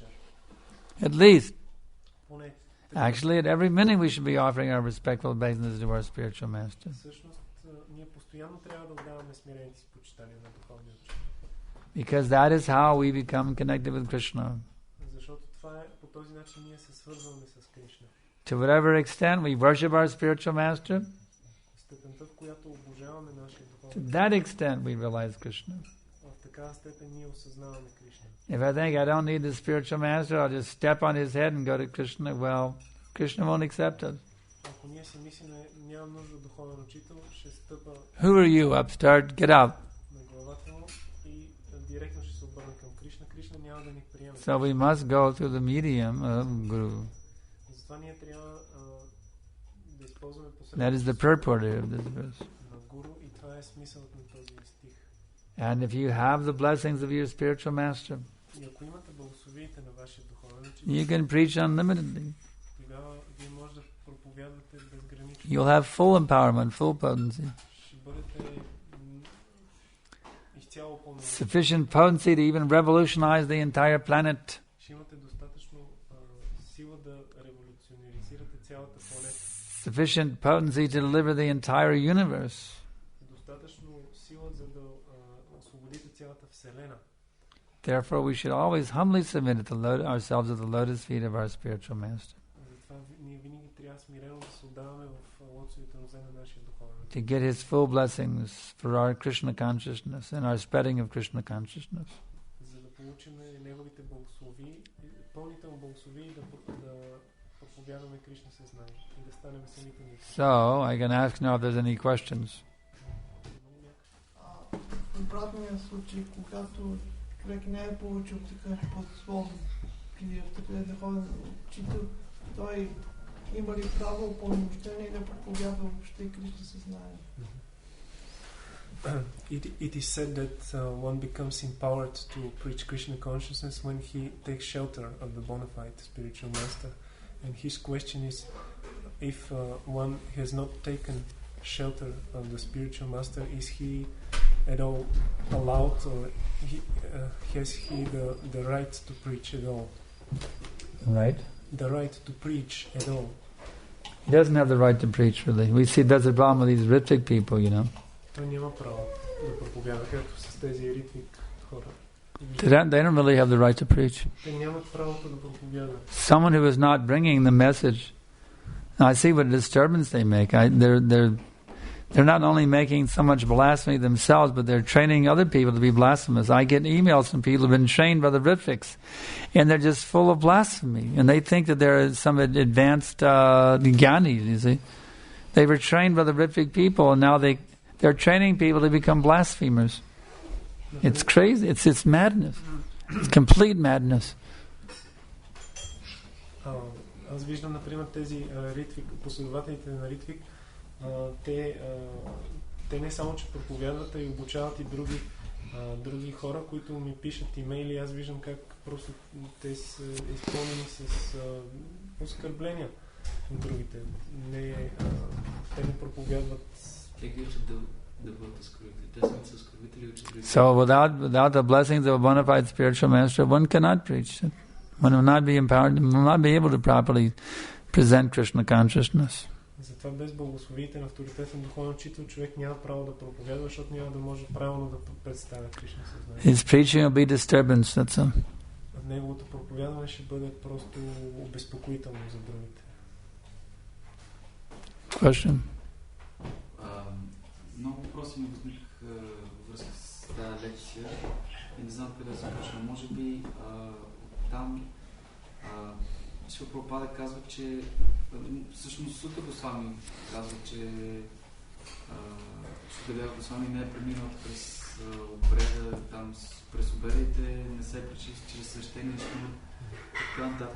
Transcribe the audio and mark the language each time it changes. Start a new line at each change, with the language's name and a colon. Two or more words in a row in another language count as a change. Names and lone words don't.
English: At least.
Bulgarian: Поне.
English: Actually, at every minute we should be offering our respectful obeisances to our spiritual master.
Bulgarian: Всъщност, ние постоянно трябва да отдаваме смирените си почитания на духовния учител.
English: Because that is how we become connected with Krishna.
Bulgarian: Защото това е, по този начин ние се свързваме с Кришна.
English: To whatever extent we worship our spiritual master,
Bulgarian: Степента, в която обожаваме нашия
English: to
Bulgarian: духовен
English: that extent we realize Krishna.
Bulgarian: в такава степен ние осъзнаваме Кришна.
English: If I think I don't need the spiritual master, I'll just step on his head and go to Krishna, well, Krishna won't accept us.
Bulgarian: Ако ние си мислим, нямам нужда от духовен учител, ще стъпа
English: Who are you, upstart? Get out.
Bulgarian: на главата му и директно ще се обърна към Кришна. Кришна няма да ни приеме.
English: So we must go through the medium of Guru.
Bulgarian: Затова ние трябва да използваме
English: That is the purport of this verse.
Bulgarian: на Гуру и това е смисълът на този стих.
English: And if you have the blessings of your spiritual master,
Bulgarian: И ако имате благословиите на вашия духовен
English: You can preach unlimitedly.
Bulgarian: Тогава вие може да проповядвате безгранично.
English: You'll have full empowerment, full potency.
Bulgarian: Ще бъдете изцяло пълномощни.
English: Sufficient potency to even revolutionize the entire planet.
Bulgarian: Ще имате достатъчно сила да революционирате цялата планета.
English: Sufficient potency to deliver the entire universe.
Bulgarian: Достатъчно сила за да освободите цялата вселена.
English: Therefore, we should always humbly submit ourselves at the lotus feet of our spiritual master.
Bulgarian: Затова ние винаги трябва смирено да се отдаваме в лотосовите нозе на нашия духовен.
English: To get his full blessings for our Krishna consciousness and our spreading of Krishna consciousness.
Bulgarian: За да получим неговите благослови, пълните му благослови и да проповядваме Кришна съзнание и да станем самите ние.
English: So, I can ask now if there's any questions.
Bulgarian: В обратния случай, когато човек не е получил такъв подслон или в такъв духовен учител, той има ли право упълномощение да проповядва въобще Кришна съзнание?
English: It is said that one becomes empowered to preach Krishna consciousness when he takes shelter of the bona fide spiritual master. And his question is, if one has not taken shelter of the spiritual master, is he at all allowed, or has he the right to preach at all? Right? The right to preach at all. He doesn't have the right to preach, really. We see that's the problem with these Ritvik people, you know.
Bulgarian: Той няма право да проповядва, както с тези ритвик хора.
English: They don't really have the right to preach.
Bulgarian: Те нямат правото да проповядват.
English: Someone who is not bringing the message, I see what a disturbance they make. They're not only making so much blasphemy themselves, but they're training other people to be blasphemous. I get emails from people who've been trained by the Ritviks, and they're just full of blasphemy. And they think that they're some advanced Gyanis, you see. They were trained by the Ritvik people, and now they're training people to become blasphemers. It's crazy. It's madness. It's complete madness.
Bulgarian: Аз виждам, например, тези ритвик, последователите на Ритвик, те не само, че проповядват, а и обучават и други хора, които ми пишат имейли. Аз виждам как просто те са изпълнени с оскърбления на другите. Те не проповядват.
English: So without the blessings of a bona fide spiritual master, one cannot preach. One will not be empowered, will not be able to properly present Krishna consciousness.
Bulgarian: Затова без благословиите на авторитетен духовен учител човек няма право да проповядва, защото няма да може правилно да представя Кришна съзнание.
English: His preaching will be disturbance, that's all.
Bulgarian: Неговото проповядване ще бъде просто обезпокоително за другите.
English: Question?
Bulgarian: Много въпроси ми възникнаха във връзка с тази лекция и не знам къде да започна. Може би там Шрила Прабхупада казва, че всъщност Сута Госвами казва, че Шукадева Госвами не е преминал през обреда, там през обедите, не се е пречисти чрез свещения шнур и така нататък.